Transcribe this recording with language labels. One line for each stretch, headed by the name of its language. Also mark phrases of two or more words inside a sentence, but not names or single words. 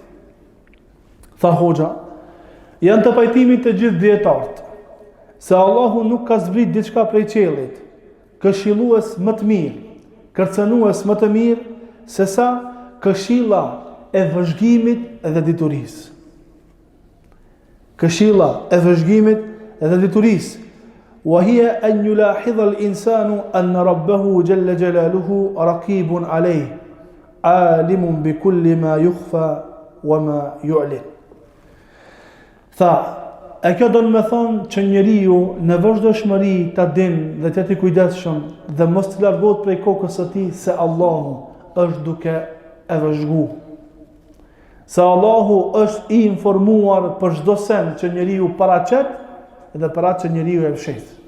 Albanian: Tha hoxha, janë të pajtimit të gjithë dietarët se Allahu nuk ka zbrit diçka prej qiellit, këshillues më të mirë, kërcënues më të mirë se sa këshilla e vëzhgimit dhe diturisë. Këshilla e vëzhgimit dhe diturisë.
Arabic: وهي أن يلاحظ الإنسان أن ربه جل جلاله رقيب عليه عليم بكل ما يخفى وما يعلن.
Albanian: Tha, e kjo do në me thonë që njeriu në vazhdimshmëri ta din dhe të jetë i kujdesshëm dhe mos të largohet prej kokës së tij se Allahu është duke e vëzhgu. Se Allahu është i informuar për çdo send që njeriu paraqet dhe për atë që njeriu e fshet.